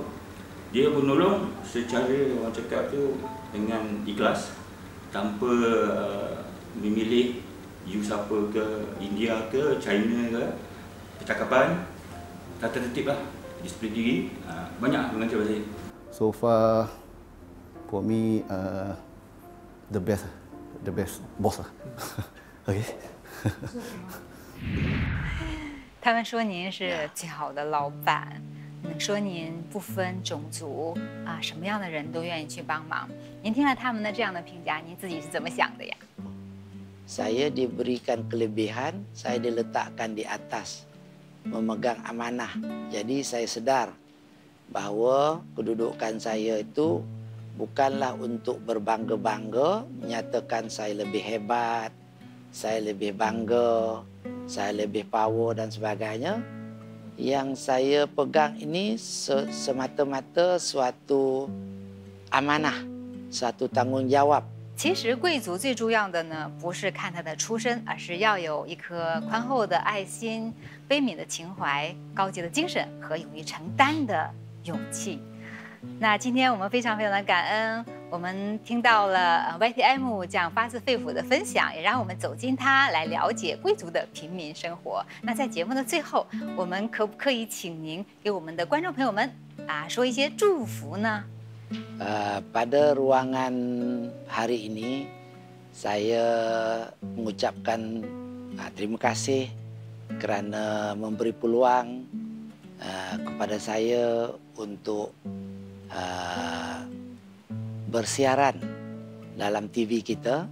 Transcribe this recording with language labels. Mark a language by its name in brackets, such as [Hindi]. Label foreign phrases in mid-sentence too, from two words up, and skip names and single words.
[Malay] Dia menolong secara orang cakap tu dengan ikhlas, tanpa memilih you siapa ke, India ke, China ke. Percakapan, tata tertib lah, disiplin diri, banyak mengajar saya. [English] So far, for me, the best boss 啊。OK。 [Chinese] 他们说您是最好的老板，说您不分种族啊，什么样的人都愿意去帮忙。您听了他们的这样的评价，您自己是怎么想的呀？ [Malay] Saya diberikan kelebihan, saya diletakkan di atas, memegang amanah. Jadi saya sedar bahawa kedudukan saya itu bukanlah untuk berbangga-bangga, menyatakan saya lebih hebat, saya lebih bangga, saya lebih power dan sebagainya. Yang saya pegang ini semata-mata suatu amanah, suatu tanggungjawab. [Chinese] 其实贵族最重要的呢，不是看他的出身，而是要有一颗宽厚的爱心、悲悯的情怀、高洁的精神和勇于承担的勇气。那今天我们非常的感恩，我们听到了YTM 这样发自肺腑的分享，也让我们走进它，来了解贵族的平民生活。那在节目的最后，我们可不可以请您给我们的观众朋友们说一些祝福呢？ [Malay] Pada ruangan hari ini, saya mengucapkan terima kasih kerana memberi peluang kepada saya untuk bersiaran dalam TV kita.